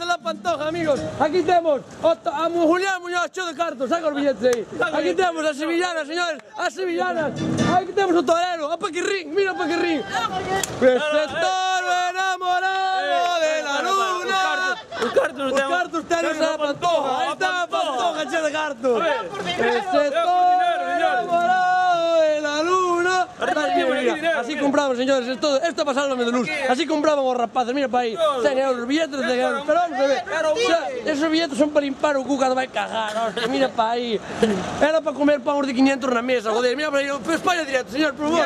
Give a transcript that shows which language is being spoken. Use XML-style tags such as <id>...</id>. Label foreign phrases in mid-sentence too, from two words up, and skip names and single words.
<gl>da Pantoja, amigos, aquí temos a Julián Muñoz cheo de cartos, saca os billetes aí, aquí temos as sevillanas, señores, as sevillanas, aquí temos o torero, a Paquirrín, mira o Paquirrín,</gl> <es>este toro enamorado de la luna,</es> <gl>os cartos tenos a Pantoja, aí está a Pantoja cheo de cartos,</gl> <es>este toro enamorado de la luna. Así compraban, señores, esto pasa al de luz. Así compraban los rapaces, mira para ahí, 100 euros, billetes de 100 euros. Pero vamos a ver, esos billetes son para</es> <gl>limpar o cuca,</gl> <es>va a cagar, hostia, mira para ahí. Era para comer pavos de 500 en la mesa, joder, mira para ahí, España directo, señor, por favor.</es>